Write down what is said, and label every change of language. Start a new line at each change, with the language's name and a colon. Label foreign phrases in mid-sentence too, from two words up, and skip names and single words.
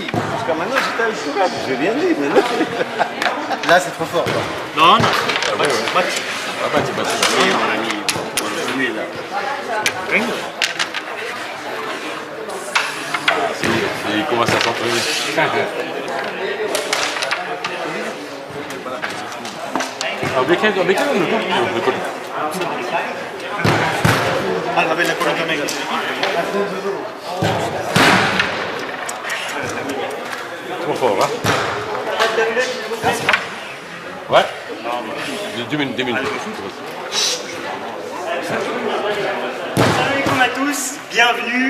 French: Jusqu'à maintenant, j'étais avec Sourab. J'ai rien dit, mais là. Là, c'est trop fort. Quoi. Non, non. Il commence à s'entraîner.
Swedish: Vilken är det? Alla vill på den här.
French: Trop fort, hein? Ouais. 2 minutes.
Arabic: سلام عليكم
French: à tous, bienvenue.